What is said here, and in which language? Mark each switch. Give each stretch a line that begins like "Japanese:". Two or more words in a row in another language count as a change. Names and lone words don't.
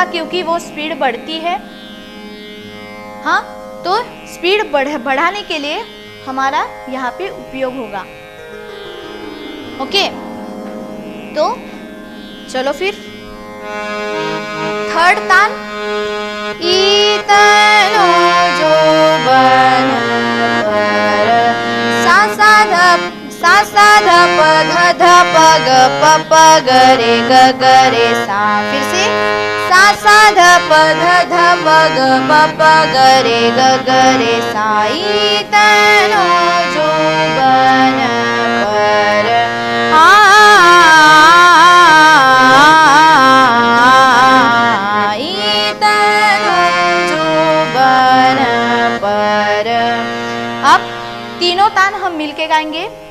Hindi: क्योंकि वो स्पीड बढ़ती है। हाँ, तो स्पीड बढ़ाने के लिए हमारा यहाँ पे उपयोग होगा। ओके, तो चलो फिर थर्ड तान। इतनो जोबन पर सा ध प ध प ग रे सा। फिर से सा ध प ध प ग रे सा इतनो जोबन पर अब तीनों तान हम मिलके गाएंगे।